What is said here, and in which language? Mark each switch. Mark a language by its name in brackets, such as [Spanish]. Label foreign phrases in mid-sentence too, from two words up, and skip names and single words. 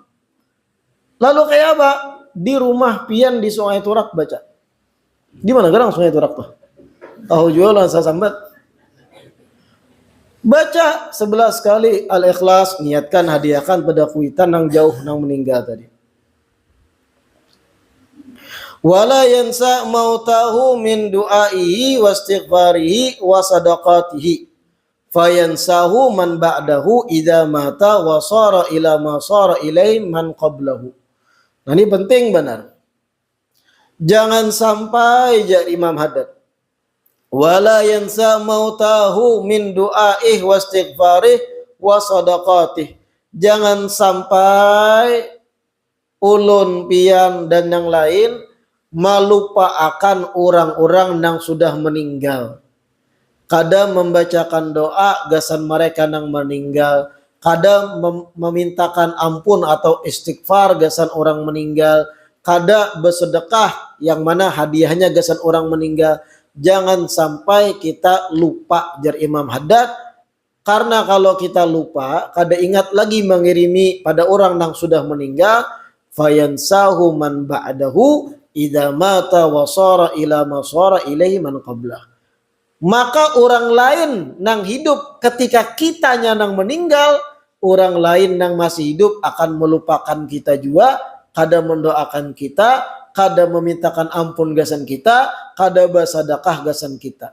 [Banjar] Lalu kayak apa? Di rumah pian di Sungai Turak baca. Di mana gerang Sungai Turak tuh? Tahu jualan saya sambat. Baca 11 kali Al-Ikhlas, niatkan hadiahkan pada Kuitan yang jauh yang meninggal tadi. [Arabic] ولا ينسى موتاه من دعائه واستغفاره وصدقاته. فينساه من بعده إذا مات وصار إلى ما صار إليه من قبله. [Banjar] Nah, ini penting benar. Jangan sampai jadi Imam Haddad. [Arabic] ولا ينسى موتاه من دعائه واستغفاره وصدقاته. [Banjar] Jangan sampai ulun pian dan yang lain melupakan orang-orang yang sudah meninggal. Kadang membacakan doa gasan mereka yang meninggal, kadang memintakan ampun atau istighfar gasan orang meninggal, kadang bersedekah yang mana hadiahnya gasan orang meninggal. Jangan sampai kita lupa, jar Imam Haddad, karena kalau kita lupa, kada ingat lagi mengirimi pada orang yang sudah meninggal, [Arabic] فينساه من بعده إذا مات وصار إلى ما صار إليه من قبله. [Banjar] Maka orang lain nang hidup ketika kitanya nang meninggal, orang lain nang masih hidup akan melupakan kita juga, kada mendoakan kita, kada memintakan ampun gasan kita, kada bersedekah gasan kita.